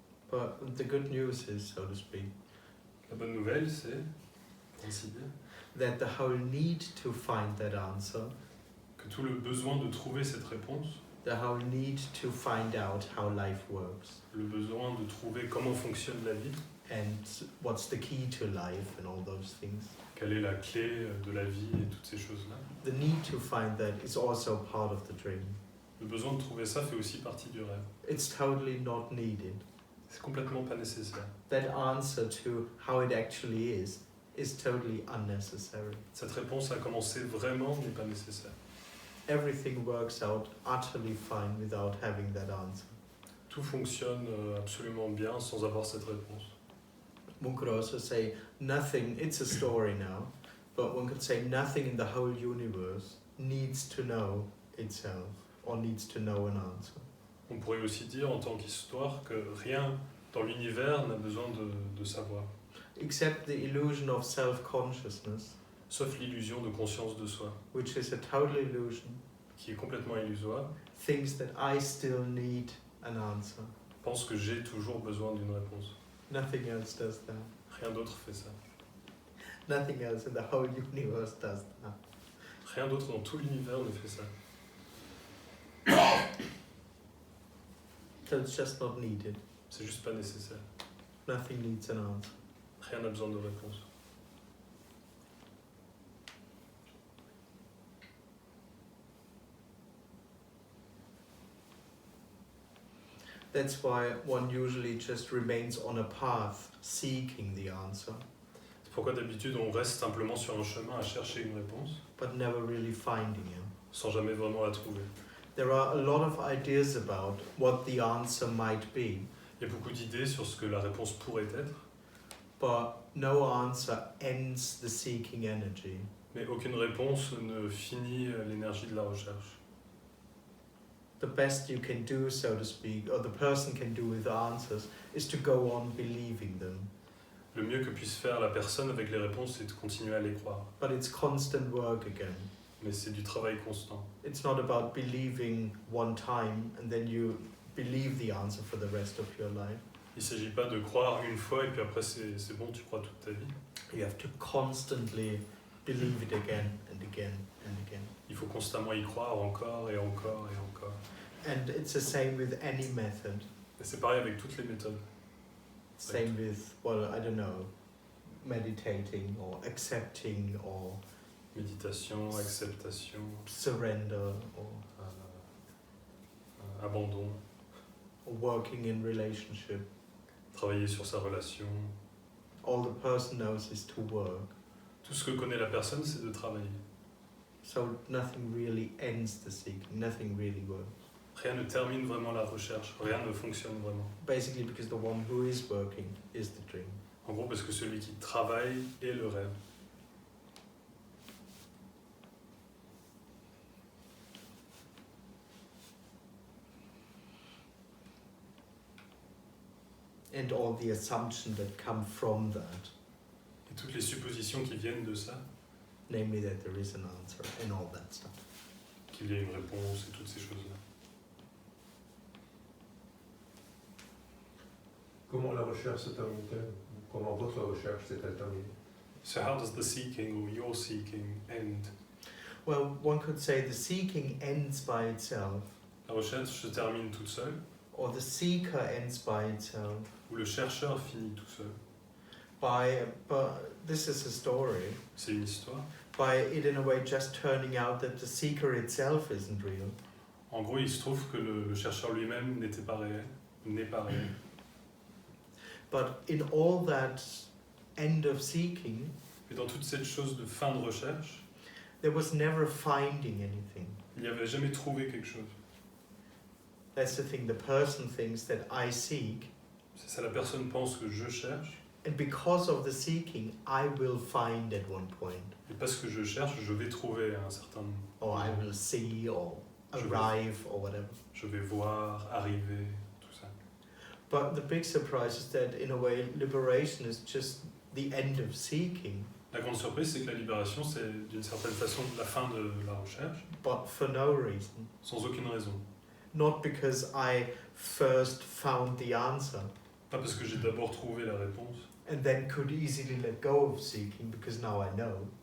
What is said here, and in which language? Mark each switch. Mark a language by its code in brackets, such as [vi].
[en] But the good news is, so to speak, [fr] La bonne nouvelle, c'est, pour ainsi dire, [en] that the whole need to find that answer, [fr] que tout le besoin de trouver cette réponse, [en] the whole need to find out how life works, [fr] le besoin de trouver comment fonctionne la vie, [en] and what's the key to life and all those things, [fr] quelle est la clé de la vie et toutes ces choses-là. [en] the need to find that is also part of the dream. [fr] Le besoin de trouver ça fait aussi partie du rêve. [en] It's totally not needed. [fr] C'est complètement pas nécessaire. [en] That answer to how it actually is totally unnecessary. [fr] Cette réponse à comment c'est vraiment n'est pas nécessaire. [en] Everything works out utterly fine without having that answer. [fr] Tout fonctionne absolument bien sans avoir cette réponse. [en] One could also say nothing, it's a story now, but one could say nothing in the whole universe needs to know itself or needs to know an answer. [fr] On pourrait aussi dire en tant qu'histoire que rien dans l'univers n'a besoin de savoir, [en] Except the illusion of self-consciousness, [fr] sauf l'illusion de conscience de soi, [en] which is a total illusion, [fr] qui est complètement illusoire, [en] thinks that I still need an answer. [fr] pense que j'ai toujours besoin d'une réponse. [en] Nothing else does that. [fr] Rien d'autre fait ça. [en] Nothing else in the whole universe does that. [fr] Rien d'autre dans tout l'univers ne fait ça. [en] So it's just not needed. [fr] C'est juste pas nécessaire. [en] Nothing needs an answer. [fr] Rien n'a besoin de réponse. [en] That's why one usually just remains on a path seeking the answer, [fr] C'est pourquoi d'habitude on reste simplement sur un chemin à chercher une réponse, [en] but never really finding it. [fr] sans jamais vraiment la trouver. [en] There are a lot of ideas about what the answer might be, [fr] Il y a beaucoup d'idées sur ce que la réponse pourrait être, [en] but no answer ends the seeking energy. [fr] mais aucune réponse ne finit l'énergie de la recherche. [en] The best you can do, so to speak, or the person can do with answers, is to go on believing them. [fr] Le mieux que puisse faire la personne avec les réponses, c'est de continuer à les croire. [en] But it's constant work again. [fr] Mais c'est du travail constant. [en] It's not about believing one time and then you believe the answer for the rest of your life. [fr] Il ne s'agit pas de croire une fois et puis après c'est bon, tu crois toute ta vie. [en] You have to constantly believe it again and again and again. [fr] Il faut constamment y croire encore et encore et encore. [en] And it's the same with any method. [fr] Et c'est pareil avec toutes les méthodes. [en] Same with, well, I don't know, meditating or accepting or [fr] Méditation, acceptation, [en] surrender or [fr] abandon, [en] working in relationship. [fr] travailler sur sa relation. [en] All the person knows is to work. [fr] Tout ce que connaît la personne, c'est de travailler. [en] So nothing really ends the seeking, nothing really works. [fr] Rien ne termine vraiment la recherche, rien ne fonctionne vraiment. [en] Basically because the one who is working is the dream. [fr] En gros, parce que celui qui travaille est le rêve. [en] And all the assumptions that come from that, [fr] Et toutes les suppositions qui viennent de ça, [en] namely that there is an answer and all that stuff. [fr] qu'il y ait une réponse et toutes ces choses-là. Comment la recherche se termine-t-elle? Comment votre recherche s'est-elle terminée? [en] So how does the seeking or your seeking end? Well, one could say the seeking ends by itself, [fr] La recherche se termine toute seule, [en] or the seeker ends by itself. [fr] ou le chercheur finit tout seul. [en] But this is a story. [fr] C'est une histoire. [en] By it in a way just turning out that the seeker itself isn't real. [fr] En gros, il se trouve que le chercheur lui-même n'était pas réel, n'est pas réel. [en] But in all that end of seeking, [fr] Et dans toute cette chose de fin de recherche, [en] there was never finding anything. [fr] il n'y avait jamais trouvé quelque chose. [en] That's the thing, the person thinks that I seek, [fr] C'est ça, la personne pense que je cherche, [en] and because of the seeking, I will find at one point. [fr] et parce que je cherche, je vais trouver à un certain moment. [en] Or I will see, or [fr] Je vais- [en] arrive, or whatever. [fr] Je vais voir, arriver, tout ça. [en] But the big surprise is that in a way, liberation is just the end of seeking, [fr] La grande surprise, c'est que la libération, c'est d'une certaine façon la fin de la recherche, [en] but for no reason. [fr] sans aucune raison. [en] Not because I first found the answer [fr] Pas parce que j'ai d'abord trouvé la réponse, [en] and then could easily let go of seeking because now I know.